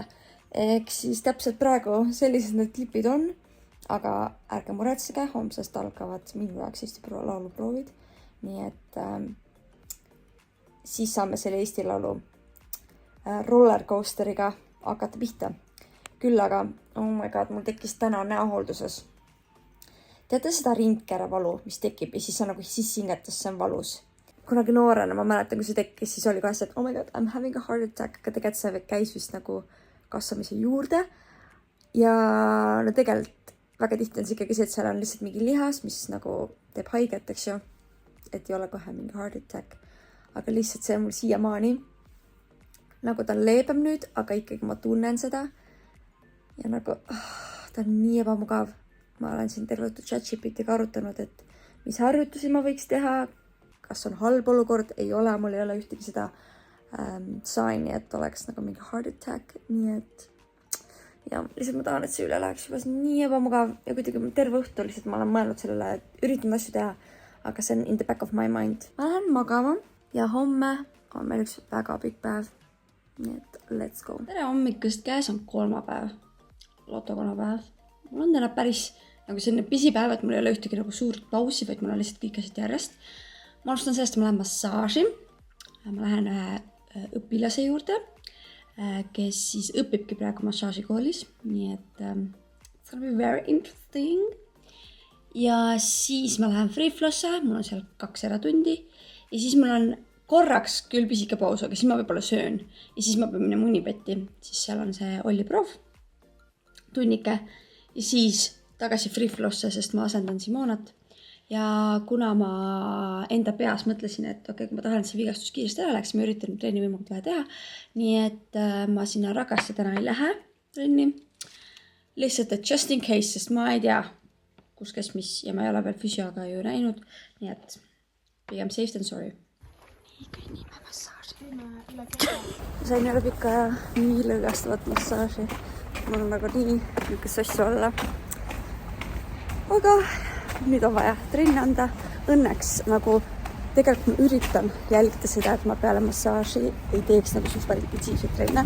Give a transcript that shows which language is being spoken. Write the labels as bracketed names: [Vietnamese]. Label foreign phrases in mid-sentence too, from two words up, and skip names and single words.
[Estonian] Ehk siis täpselt praegu sellised need klipid on, aga ärge muretsege, homsest algavad minu jaoks Eesti lauluproovid, nii et siis saame selle Eesti laulu rollercoasteriga hakata pihta. Küll aga, [English] oh my god, [Estonian] mul tekkis täna näohoolduses. Teate seda rindkääre valu, mis tekib ja siis on nagu sissingetes, see on valus. Kunagi noorena ma mäletan, kui see tekkis, siis oli ka see, et [English] oh my god, I'm having a heart attack, [Estonian] aga tegelikult see käis vist nagu kasvamise juurde. Ja no tegelikult väga tihti on see ikkagi see, et seal on lihtsalt mingi lihas, mis nagu teeb haiget, eks ju, et ei ole kohe mingi [English] heart attack. [Estonian] Aga lihtsalt see on mul siiamaani. Nagu ta on leebem nüüd, aga ikkagi ma tunnen seda. Ja nagu, ta on nii ebamugav. Ma olen siin tervetu ChatGPTiga arutanud, et mis harjutusi ma võiks teha, kas on halb olukord, ei ole, mul ei ole ühtegi seda signi, et oleks nagu mingi [English] heart attack, [Estonian] nii et ja lihtsalt ma tahan, et see üle läheks juba nii ebamugav ja kuidagi terve õhtu lihtsalt ma olen mõelnud sellele, et üritan asju teha, aga see on [English] in the back of my mind. [Estonian] Ma lähen magama ja homme on meil üks väga pikk päev, nii et [English] let's go. [Estonian] Tere hommikust, käes on 3. päev, lotokonapäev. Mul on täna päris nagu selline pisipäev, et mul ei ole ühtegi nagu suurt pausi, vaid mul on lihtsalt kõik asjad järjest. Ma alustan sellest, et ma lähen massaaži. Ma lähen ühe õpilase juurde, kes siis õpibki praegu massaažikoolis. Nii et [English] it's gonna be very interesting. [Estonian] Ja siis ma lähen Free Flow'sse, mul on seal 2 eratundi. Ja siis mul on korraks küll pisike paus, aga siis ma võib-olla söön ja siis ma pean minema Unibetti, siis seal on see Olli Proov tunnike ja siis tagasi Free Flow'sse, sest ma asendan Simonat. Ja kuna ma enda peas mõtlesin, et okei, kui ma tahan, et see vigastus kiiresti ära läks, ma üritan trenni võimalikult vähe teha, nii et ma sinna Ragasse täna ei lähe trenni. Lihtsalt, et [English] just in case, [Estonian] sest ma ei tea, kus kes mis ja ma ei ole veel füsioga ju näinud, nii et pigem [English] safe than sorry. [Estonian] Nii kõnnime massaaži. Ma sain üle pika ja nii lõõgastavat massaaži. Mul on nagu nii sassu olla. Aga nüüd on vaja trenni anda. Õnneks nagu tegelikult ma üritan jälgida seda, et ma peale massaaži ei teeks nagu super intensiivseid trenne.